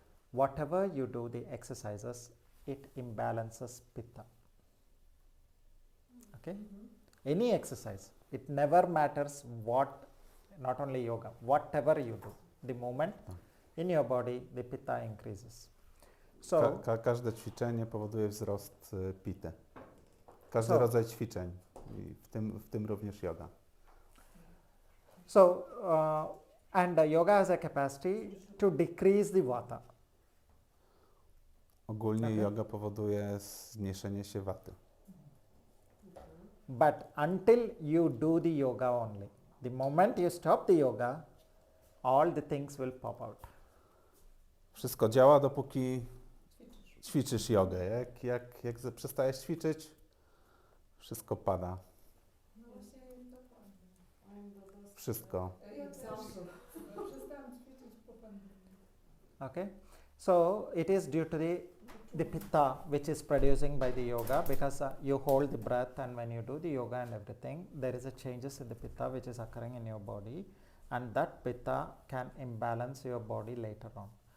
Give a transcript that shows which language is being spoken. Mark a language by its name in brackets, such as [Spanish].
[English] Whatever you do, the exercises, it imbalances pitta. Okay? Any exercise, it never matters what, not only yoga, whatever you do, the moment in your body, the pitta increases. So, [Polish] Każde ćwiczenie powoduje wzrost pity. Każdy [English] So- [Polish] rodzaj ćwiczeń, i w tym również yoga. [English] so and yoga has a capacity to decrease the vata. [Polish] Ogólnie [English] Okay. [Polish] yoga powoduje zmniejszenie się waty. [English] But until you do the yoga only, the moment you stop the yoga, all the things will pop out. [Polish] Wszystko działa, dopóki ćwiczysz jogę. Jak przestajesz ćwiczyć, Wszystko pada. No właśnie, dokładnie. Wszystko. [English] Example. [Polish] Przestałam ćwiczyć po pandemii. [English] Okay, so it is due to the pitta which is producing by the yoga, because you hold the breath, and when you do the yoga and everything, there is a changes in the pitta which is occurring in your body, and that pitta can imbalance your body later on.